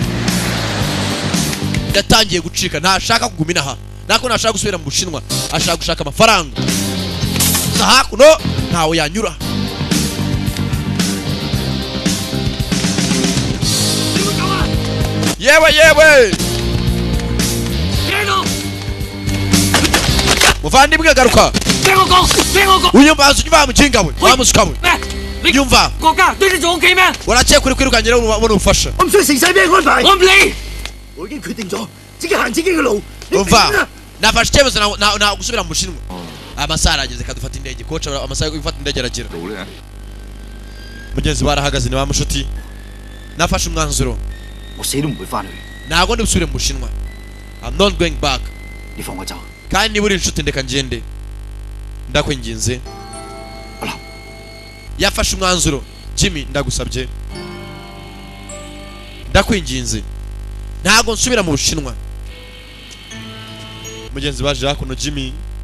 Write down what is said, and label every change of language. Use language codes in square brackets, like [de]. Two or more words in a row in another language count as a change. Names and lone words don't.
[rw] yatangiye gucika ntashaka kugumina aha nako ntashaka gusubira mu Bushinwa ashaka gushaka amafaranga hakuno ntawe yanyura yewe muvandimwe garuka unyumva unyumva mujinga we wamusuka we nyumva urakeye kuri kwirukangira ubona ubufasha [yue] 我唔想成世俾你安排。我唔理。我已經決定咗，自己行自己嘅路。 [rw] umva nafashe icyemezo nta gusubira mu Bushinwa amasaha arageze kadufata indege coach amasaha yo gufata indege aragera mugenzi barahagaze ni ba mushuti nafashe umwanzuro [yue] 我死都唔會翻去。 [rw] ntago ndi busubire mu Bushinwa [en] I'm not going back [yue] 你放我走。 [rw] kandi niba uri inshuti ndeka ngende ndakwinginze yafashe umwanzuro Jimmy ndagusabye ndakwinginze ntago nsubira mu Bushinwa mugenzi baje hakuno Jimmy